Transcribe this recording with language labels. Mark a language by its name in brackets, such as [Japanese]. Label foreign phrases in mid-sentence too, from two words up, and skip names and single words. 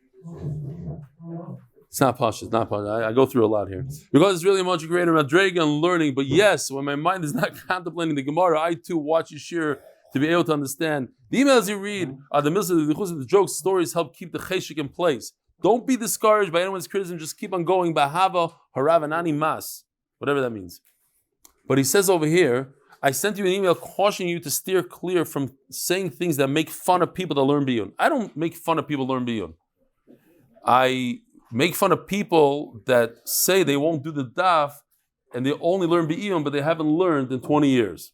[English] It's not posh. It's not posh. I go through a lot here. Because it's really a much greater madrega and learning. But yes, when my mind is not contemplating the Gemara, I too watch Yishir to be able to understand. The emails you read are the mitzvahs, the jokes, stories help keep the cheshik in place. Don't be discouraged by anyone's criticism. Just keep on going. Bahava haravanani mas, whatever that means. But he says over here, I sent you an email cautioning you to steer clear from saying things that make fun of people that learn biyun. I don't make fun of people that learn biyun. I make fun of people that say they won't do the daf and they only learn biyun, but they haven't learned in 20 years.